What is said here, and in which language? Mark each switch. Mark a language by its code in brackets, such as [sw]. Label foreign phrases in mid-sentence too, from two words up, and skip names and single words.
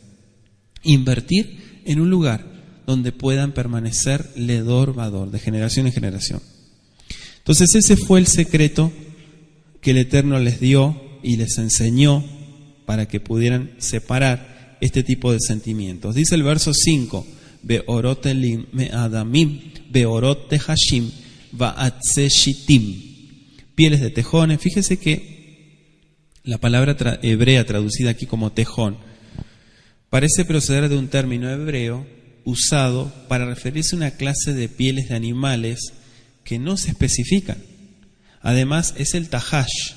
[es] Invertir en un lugar donde puedan permanecer [he] לדור ודור, [es] de generación en generación. Entonces ese fue el secreto que el Eterno les dio y les enseñó para que pudieran separar este tipo de sentimientos. Dice el verso 5, [he] וערת אילם מאדמים, וערת תחשים, ועצי שטים. [es] Pieles de tejones. Fíjese que la palabra hebrea traducida aquí como tejón parece proceder de un término hebreo usado para referirse a una clase de pieles de animales que no se especifican. Además es el tahash.